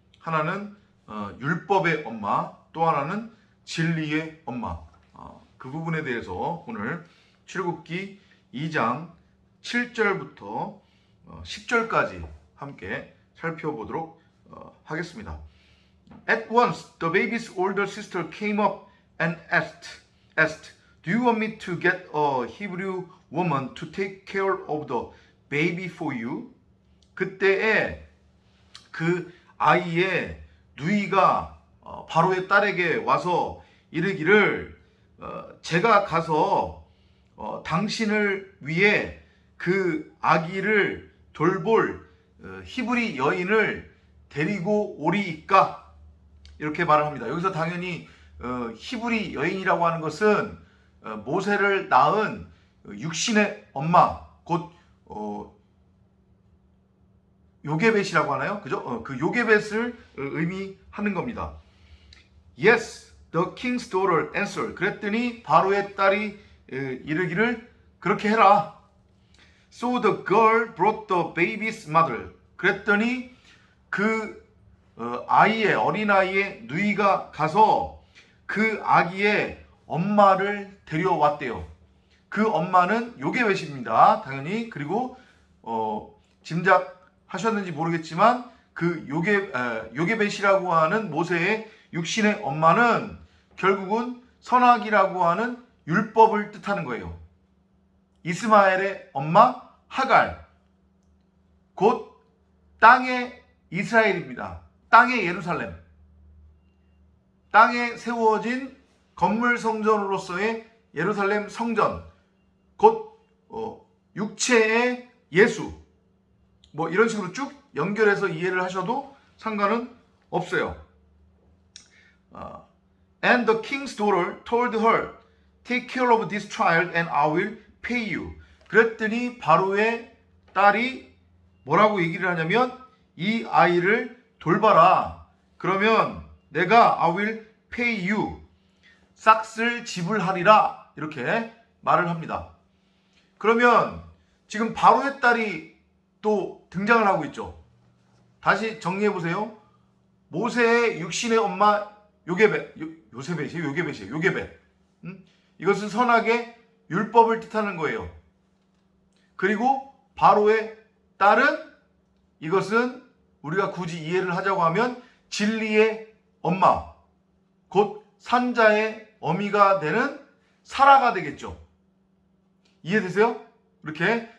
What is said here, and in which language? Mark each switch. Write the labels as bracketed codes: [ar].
[ko] 하나는 율법의 엄마, 또 하나는 진리의 엄마. 그 부분에 대해서 오늘 출애굽기 2장 7절부터 10절까지 함께 살펴보도록 하겠습니다. [en] At once, the baby's older sister came up and asked, "Do you want me to get a Hebrew woman to take care of the baby for you?" [ko] 그때에 그 아이의 누이가 바로의 딸에게 와서 이르기를 제가 가서 당신을 위해 그 아기를 돌볼 히브리 여인을 데리고 오리이까? 이렇게 말을 합니다. 여기서 당연히 히브리 여인이라고 하는 것은 모세를 낳은 육신의 엄마, 곧 요게벳이라고 하나요? 그죠? 그 요게벳을 의미하는 겁니다. [en] Yes, the king's daughter answered. [ko] 그랬더니 바로의 딸이 이르기를 그렇게 해라. [en] So the girl brought the baby's mother. [ko] 그랬더니 그 아이의 어린아이의 누이가 가서 그 아기의 엄마를 데려왔대요. 그 엄마는 요게벳입니다. 당연히. 그리고 짐작하셨는지 모르겠지만 그 요게벳이라고 하는 모세의 육신의 엄마는 결국은 선악이라고 하는 율법을 뜻하는 거예요. 이스마엘의 엄마 하갈, 곧 땅의 이스라엘입니다. 땅의 예루살렘, 땅에 세워진 건물 성전으로서의 예루살렘 성전, 곧 육체의 예수, 뭐 이런 식으로 쭉 연결해서 이해를 하셔도 상관은 없어요. [en] And the king's daughter told her, "Take care of this child and I will pay you." [ko] 그랬더니 바로의 딸이 뭐라고 얘기를 하냐면 이 아이를 돌봐라. 그러면 내가 [en] I will pay you. [ko] 싹쓸 지불하리라. 이렇게 말을 합니다. 그러면 지금 바로의 딸이 또 등장을 하고 있죠. 다시 정리해 보세요. 모세의 육신의 엄마 요게벳이에요. 이것은 선악의 율법을 뜻하는 거예요. 그리고 바로의 딸은 이것은 우리가 굳이 이해를 하자고 하면 진리의 엄마, 곧 산자의 어미가 되는 사라가 되겠죠. 이해되세요? 이렇게.